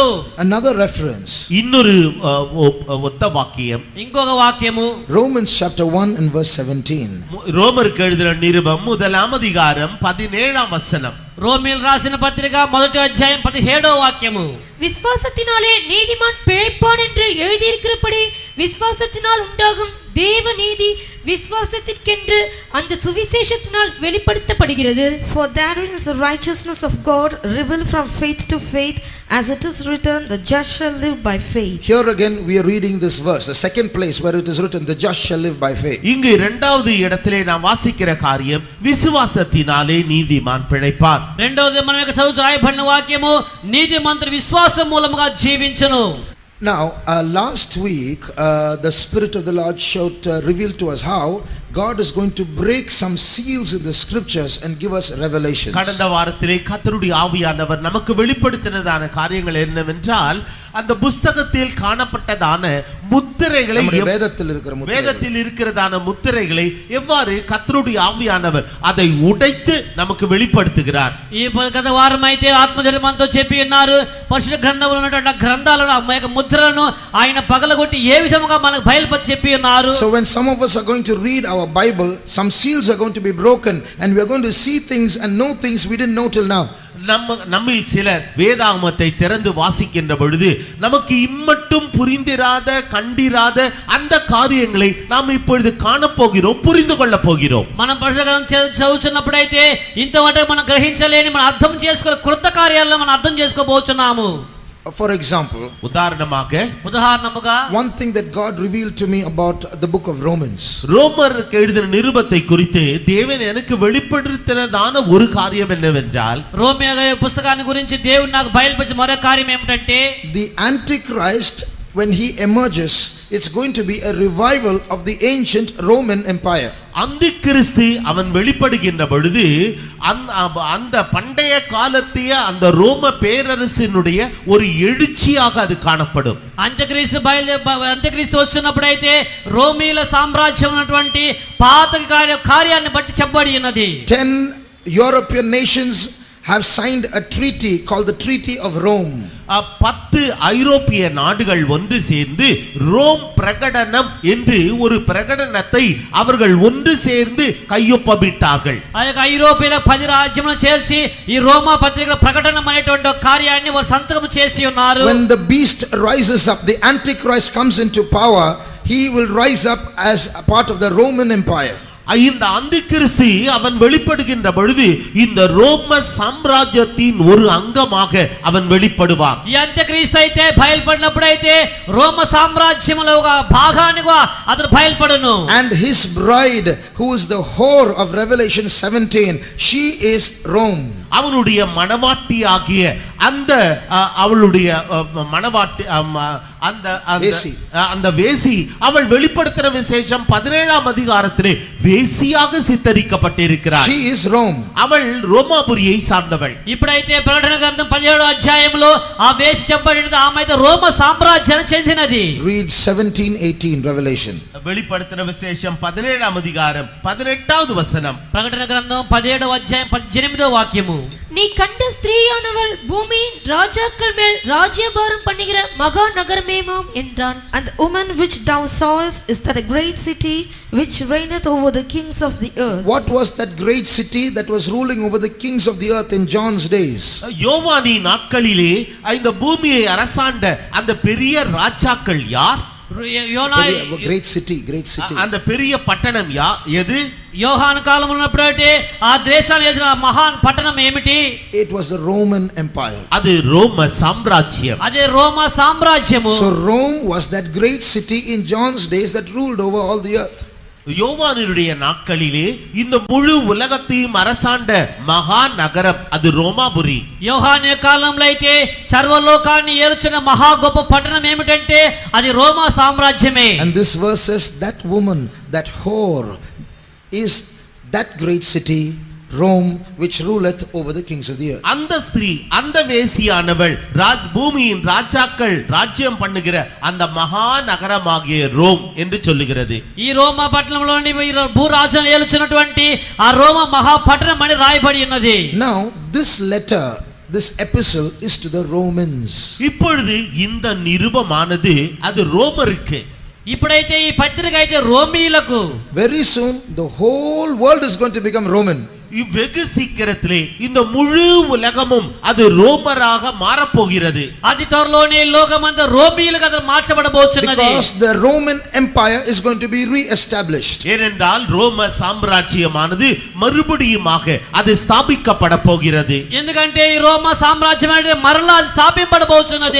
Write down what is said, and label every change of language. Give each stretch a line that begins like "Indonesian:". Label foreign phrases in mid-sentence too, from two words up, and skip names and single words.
English: Another reference.
Tamil: இன்னொரு ஒத்த வாக்கியம்
Telugu: ఇంకొక వాక్యము
English: Romans chapter 1 and verse 17.
Tamil: ரோமருக்கு எழுதின நிருபம் 1ஆம் அதிகாரம் 17ஆம் வசனம்.
Telugu: రోమీయులకు రాసిన పత్రిక 1వ అధ్యాయం 17వ వాక్యము.
Tamil: விசுவாசத்தினாலே நீதிமான் பிழைப்பான் என்று எழுதியிருக்கிறபடி விசுவாசத்தினால் உண்டாகும் தேவ நீதி விசுவாசத்திற்கென்று அந்த சுவிசேஷத்தினால் வெளிப்படுத்தப்படுகிறது.
English: For therein is the righteousness of God revealed from faith to faith, as it is written, the just shall live by faith. Here again we are reading this verse, the second place where it is written, the just shall live by faith.
Tamil: இங்கு இரண்டாவது இடத்திலே நாம் வாசிக்கிற காரியம் விசுவாசத்தினாலே நீதிமான் பிழைப்பான்.
Telugu: రెండవది మనం యొక్క చదువు రాయబడిన వాక్యము నీతిమంతుడు విశ్వాసం మూలముగా జీవించును.
English: Now, last week, the Spirit of the Lord revealed to us how God is going to break some seals in the scriptures and give us revelations.
Tamil: கடந்த வாரத்திலே கர்த்தருடைய ஆவியானவர் நமக்கு வெளிப்படுத்தினதான காரியங்கள் என்னவென்றால் அந்த புத்தகத்தில் காணப்பட்டதான முத்திரைகளை வேதத்தில் இருக்கிறதான முத்திரைகளை எவ்வாறு கர்த்தருடைய ஆவியானவர் அதை உடைத்து நமக்கு வெளிப்படுத்துகிறார்.
Telugu: ఈ గత వారం అయితే ఆత్మదేవుడు మనతో చెప్పి ఉన్నారు పరిశుద్ధ గ్రంథంలో ఉన్నటువంటి గ్రంథాలను ఆ యొక్క ముద్రలను ఆయన పగలగొట్టి ఏ విధముగా మనకు బయలుపరిచి చెప్పి ఉన్నారు.
English: So when some of us are going to read our Bible, some seals are going to be broken and we are going to see things and know things we didn't know till now.
Tamil: நம்மில் சிலர் வேதாகமத்தை திறந்து வாசிக்கின்ற பொழுது நமக்கு இம்மட்டும் புரிந்திராத கண்டிராத அந்த காரியங்களை நாம் இப்பொழுது காணப்போகிறோம், புரிந்து கொள்ள போகிறோம்.
Telugu: మనం పరిశుద్ధ చదువుతున్నప్పుడైతే ఇంతవరకు మనం గ్రహించలేని మనం అర్థం చేసుకో కృత కార్యాలను మనం అర్థం చేసుకోబోతున్నాము.
English: For example,
Telugu: ఉదాహరణముగా
English: one thing that God revealed to me about the book of Romans.
Tamil: ரோமருக்கு எழுதின நிருபத்தை குறித்து தேவன் எனக்கு வெளிப்படுத்தினதான ஒரு காரியம் என்னவென்றால்
Telugu: రోమియో పుస్తకాన్ని గురించి దేవుడు నాకు బయలుపరిచిన మరో కార్యం ఏమిటంటే
English: the Antichrist, when he emerges, it's going to be a revival of the ancient Roman Empire.
Tamil: அந்திகிறிஸ்து அவன் வெளிப்படுகின்ற பொழுது அந்த பண்டைய காலத்திய அந்த ரோம பேரரசினுடைய ஒரு எழுச்சியாக அது காணப்படும்.
Telugu: అంత్యక్రీస్తు వచ్చినప్పుడైతే రోమీల సామ్రాజ్యం ఉన్నటువంటి పాత కార్యాన్ని బట్టి చెప్పబడి ఉన్నది.
English: 10 European nations have signed a treaty called the Treaty of Rome.
Tamil: 10 ஐரோப்பிய நாடுகள் ஒன்று சேர்ந்து ரோம் பிரகடனம் என்று ஒரு பிரகடனத்தை அவர்கள் ஒன்று சேர்ந்து கையொப்பமிட்டார்கள்.
Telugu: ఆ యొక్క ఐరోపియల 10 రాజ్యములను చేర్చి ఈ రోమా పత్రికల ప్రకటన అనేటువంటి కార్యాన్ని వారు సంతకం చేసి ఉన్నారు.
English: When the beast rises up, the Antichrist comes into power, he will rise up as a part of the Roman Empire.
Tamil: இந்த அந்திகிறிஸ்து அவன் வெளிப்படுகின்ற பொழுது இந்த ரோம சாம்ராஜ்யத்தின் ஒரு அங்கமாக அவன் வெளிப்படுவான்.
Telugu: ఈ అంత్యక్రీస్తు అయితే బయలుపడినప్పుడైతే రోమ సామ్రాజ్యములో ఒక భాగానిగా అతను బయలుపడును.
English: And his bride, who is the whore of Revelation 17, she is Rome.
Tamil: அவனுடைய மணவாட்டி ஆகிய அந்த அவளுடைய மணவாட்டி அந்த வேசி அவள் வெளிப்படுத்தின விசேஷம் 17ஆம் அதிகாரத்திலே வேசியாக சித்தரிக்கப்பட்டிருக்கிறாள்.
English: She is Rome.
Tamil: அவள் ரோமாபுரியை சார்ந்தவள்.
Telugu: ఇప్పుడైతే ప్రకటన గ్రంథం 17వ అధ్యాయంలో ఆ వేసి చెప్పబడినది ఆమె అయితే రోమ సామ్రాజ్యానికి చెందినది.
English: Read 17:18 Revelation.
Tamil: வெளிப்படுத்தின விசேஷம் 17ஆம் அதிகாரம் 18வது வசனம்.
Telugu: ప్రకటన గ్రంథం 17వ అధ్యాయం 18వ వాక్యము.
Tamil: நீ கண்ட ஸ்திரீயானவள் பூமியின் ராஜாக்கள் மேல் ராஜ்யபாரம் பண்ணுகிற மகா நகரமேமாம் என்றான்.
English: And the woman which thou sawest is that a great city which reigneth over the kings of the earth. What was that great city that was ruling over the kings of the earth in John's days?
Tamil: யோவானின் நாட்களிலே இந்த பூமியை அரசாண்ட அந்த பெரிய ராஜாக்கள் யார்?
Telugu: యోనా
English: great city, great city.
Tamil: அந்த பெரிய பட்டணம் எது?
Telugu: యోహాను కాలంలో ఉన్నప్పుడైతే ఆ దేశాన్ని ఏలిన మహాన్ పట్టణం ఏమిటి?
English: It was the Roman Empire.
Tamil: அது ரோம சாம்ராஜ்யம்.
Telugu: అదే రోమా సామ్రాజ్యము.
English: So Rome was that great city in John's days that ruled over all the earth.
Tamil: யோவானுடைய நாட்களிலே இந்த முழு உலகத்தையும் அரசாண்ட மகா நகரம் அது ரோமாபுரி.
Telugu: యోహాను కాలంలో అయితే సర్వలోకాన్ని ఏలుచున్న మహా గొప్ప పట్టణం ఏమిటంటే అది రోమా సామ్రాజ్యమే.
English: And this verse says that woman, that whore, is that great city Rome, which ruleth over the kings of the earth.
Tamil: அந்த ஸ்திரீ, அந்த வேசியானவள் பூமியின் ராஜாக்கள் ராஜ்யம் பண்ணுகிற அந்த மகா நகரமாகிய ரோம் என்று சொல்லுகிறது.
Telugu: ఈ రోమా పట్టణంలోని భూరాజును ఏలుచున్నటువంటి ఆ రోమా మహా పట్టణం అని రాయబడి ఉన్నది.
English: Now this letter, this epistle is to the Romans.
Tamil: இப்பொழுது இந்த நிருபமானது அது ரோமருக்கு.
Telugu: ఇప్పుడైతే ఈ పత్రిక అయితే రోమీయులకు.
English: Very soon the whole world is going to become Roman.
Tamil: வெகு சீக்கிரத்திலே இந்த முழு உலகமும் அது ரோமராக மாறப்போகிறது.
Telugu: అతి త్వరలోనే లోకమంతా రోమీయులుగా మార్చబడబోతున్నది.
English: Because the Roman Empire is going to be re-established.
Tamil: ஏனென்றால் ரோம சாம்ராஜ்யமானது மறுபடியுமாக அது ஸ்தாபிக்கப்பட போகிறது.
Telugu: ఎందుకంటే ఈ రోమా సామ్రాజ్యం అనేది మరలా స్థాపింపబడబోతున్నది.